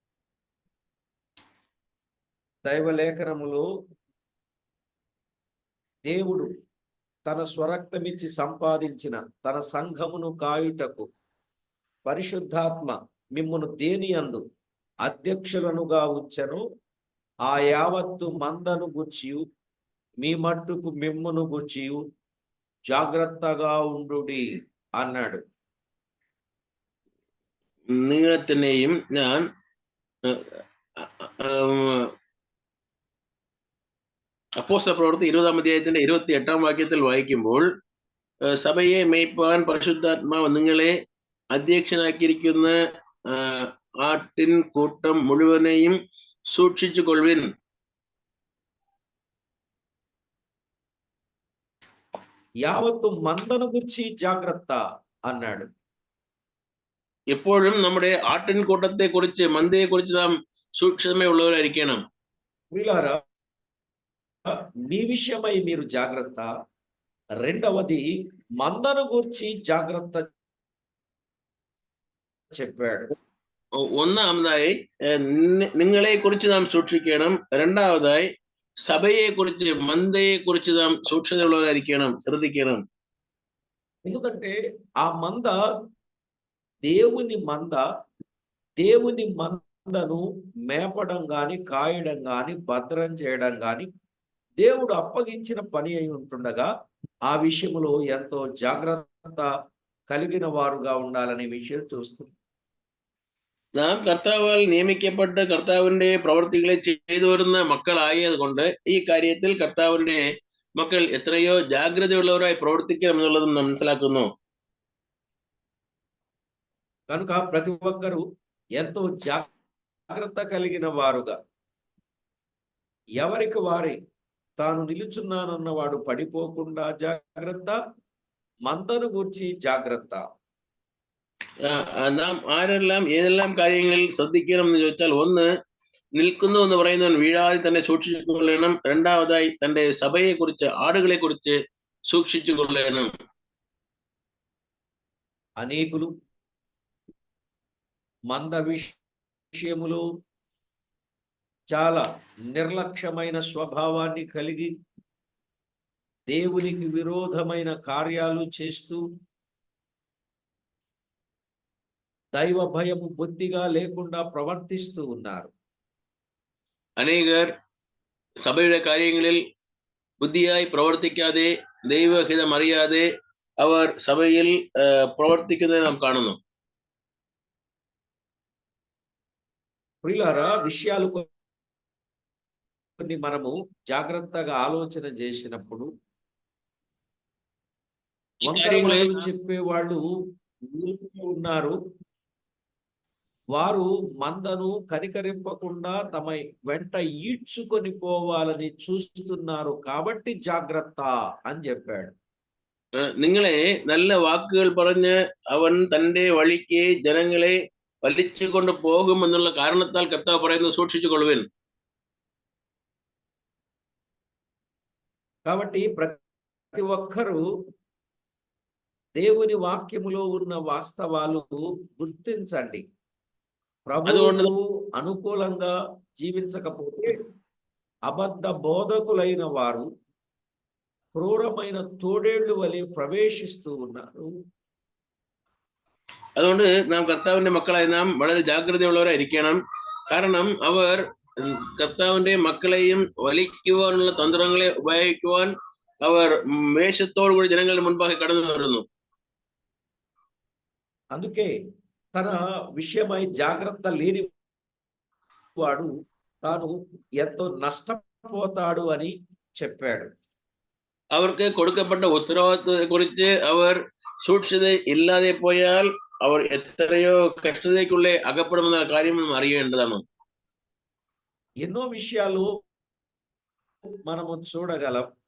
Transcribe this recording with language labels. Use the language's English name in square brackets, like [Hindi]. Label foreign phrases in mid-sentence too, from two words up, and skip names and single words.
[Telugu] దైవ లేఖనములో దేవుడు తన స్వరక్తమిచ్చి సంపాదించిన తన సంఘమును కాయుటకు పరిశుద్ధాత్మ మిమ్మును దేనియందు అధ్యక్షులనుగా ఉంచెను, ఆ యావత్తు మందను గూర్చియు మీ మట్టుకు మిమ్మును గూర్చియు జాగ్రత్తగా ఉండుడి అన్నాడు. [Malayalam] നിങ്ങളെത്തന്നെയും ഞാൻ അപ്പോസ്തല പ്രവൃത്തി 20-ാം അധ്യായത്തിന്റെ 28-ാം വാക്യത്തിൽ വായിക്കുമ്പോൾ സഭയെ മേയ്പ്പാൻ പരിശുദ്ധാത്മാവ് നിങ്ങളെ അധ്യക്ഷനാക്കിയിരിക്കുന്ന ആട്ടിൻ കൂട്ടം മുഴുവനെയും സൂക്ഷിച്ചു കൊള്ളുവിൻ. [Telugu] యావత్తు మందను గురించి జాగ్రత్త అన్నాడు. [Malayalam] എപ്പോഴും നമ്മുടെ ആട്ടിൻ കൂട്ടത്തെ കുറിച്ച് മന്ദയെ കുറിച്ച് നാം സൂക്ഷ്മതയുള്ളവരായിരിക്കണം. [Telugu] ప్రియులారా, మీ విషయమై మీరు జాగ్రత్త. రెండవది, మందను గూర్చి జాగ్రత్త చెప్పాడు. [Malayalam] ഒന്നാമതായി നിങ്ങളെ കുറിച്ച് നാം സൂക്ഷിക്കണം. രണ്ടാമതായി സഭയെ കുറിച്ച് മന്ദയെ കുറിച്ച് നാം സൂക്ഷ്മതയുള്ളവരായിരിക്കണം, ശ്രദ്ധിക്കണം. [Telugu] ఎందుకంటే ఆ మంద దేవుని మంద, దేవుని మందను మేపడం గాని, కాయడం గాని, భద్రం చేయడం గాని దేవుడు అప్పగించిన పని అయి ఉంటుండగా ఆ విషయంలో ఎంతో జాగ్రత్త కలిగిన వారుగా ఉండాలనే విషయం చూస్తుంది. [Malayalam] നാം കർത്താവാൽ നിയമിക്കപ്പെട്ട് കർത്താവിന്റെ പ്രവർത്തികളെ ചെയ്തു വരുന്ന മക്കളായത് കൊണ്ട് ഈ കാര്യത്തിൽ കർത്താവിന്റെ മക്കൾ എത്രയോ ജാഗ്രതയുള്ളവരായി പ്രവർത്തിക്കണം എന്നുള്ളതും മനസ്സിലാക്കുന്നു. [Telugu] కనుక ప్రతి ఒక్కరూ ఎంతో జాగ్రత్త కలిగిన వారుగా, ఎవరికి వారి తాను నిలుచున్నానన్నవాడు పడిపోకుండా జాగ్రత్త, మందను గూర్చి జాగ్రత్త. [Malayalam] നാം ആരെല്ലാം ഏതെല്ലാം കാര്യങ്ങളിൽ ശ്രദ്ധിക്കണം എന്ന് ചോദിച്ചാൽ, ഒന്ന്, നിൽക്കുന്നു എന്ന് പറയുന്നവൻ വീഴാതെ തന്നെ സൂക്ഷിച്ചു കൊള്ളണം. രണ്ടാമതായി തന്റെ സഭയെ കുറിച്ച്, ആടുകളെ കുറിച്ച് സൂക്ഷിച്ചു കൊള്ളണം. [Telugu] అనేకులు మంద విషయములో చాలా నిర్లక్ష్యమైన స్వభావాన్ని కలిగి దేవునికి విరోధమైన కార్యాలు చేస్తూ దైవ భయము బొత్తిగా లేకుండా ప్రవర్తిస్తూ ఉన్నారు. [Malayalam] അനേകർ സഭയുടെ കാര്യങ്ങളിൽ ബുദ്ധിയായി പ്രവർത്തിക്കാതെ, ദൈവഹിതം അറിയാതെ അവർ സഭയിൽ പ്രവർത്തിക്കുന്നത് നാം കാണുന്നു. [Telugu] ప్రియులారా, విషయాలు కొన్ని మనము జాగ్రత్తగా ఆలోచన చేసినప్పుడు ఈ వంకర [Malayalam] కార్యങ്ങളെ [Telugu] మాటలు చెప్పేవాళ్ళు ఊరికే ఉన్నారు. వారు మందను కనికరింపకుండా తమ వెంట ఈడ్చుకొని పోవాలని చూస్తున్నారు కాబట్టి జాగ్రత్త అని చెప్పాడు. [Malayalam] നിങ്ങളെ നല്ല വാക്കുകൾ പറഞ്ഞ് അവൻ തന്റെ വഴിക്ക് ജനങ്ങളെ വലിച്ചു കൊണ്ട് പോകും എന്നുള്ള കാരണത്താൽ കർത്താവ് പറയുന്നു, സൂക്ഷിച്ചു കൊള്ളുവിൻ. [Telugu] కాబట్టి ప్రతి ఒక్కరూ దేవుని వాక్యములో ఉన్న వాస్తవాలు గుర్తించండి. ప్రభువుకు అనుకూలంగా జీవించకపోతే అబద్ధ బోధకులైన వారు క్రూరమైన తోడేళ్లు వలె ప్రవేశిస్తూ ఉన్నారు. [Malayalam] അതുകൊണ്ട് നാം കർത്താവിന്റെ മക്കളായി നാം വളരെ ജാഗ്രതയുള്ളവരായിരിക്കണം. കാരണം അവർ കർത്താവിന്റെ മക്കളെയും വലിക്കുവാനുള്ള തന്ത്രങ്ങളെ ഉപയോഗിക്കുവാൻ അവർ വേഷത്തോടു കൂടി ജനങ്ങളുടെ മുൻപാകെ കടന്നു വരുന്നു. [Telugu] అందుకే తన విషయమై జాగ్రత్త లేని వాడు తాను ఎంతో నష్టపోతాడు అని చెప్పాడు. [Malayalam] അവർക്ക് കൊടുക്കപ്പെട്ട ഉത്തരവാദിത്വത്തെ കുറിച്ച് അവർ സൂക്ഷിത ഇല്ലാതെ പോയാൽ അവർ എത്രയോ കഷ്ടതയ്ക്കുള്ള അകപ്പെടുമെന്ന കാര്യം നാം അറിയേണ്ടതാണ്. [Telugu] ఎన్నో విషయాలు మనము చూడగలం.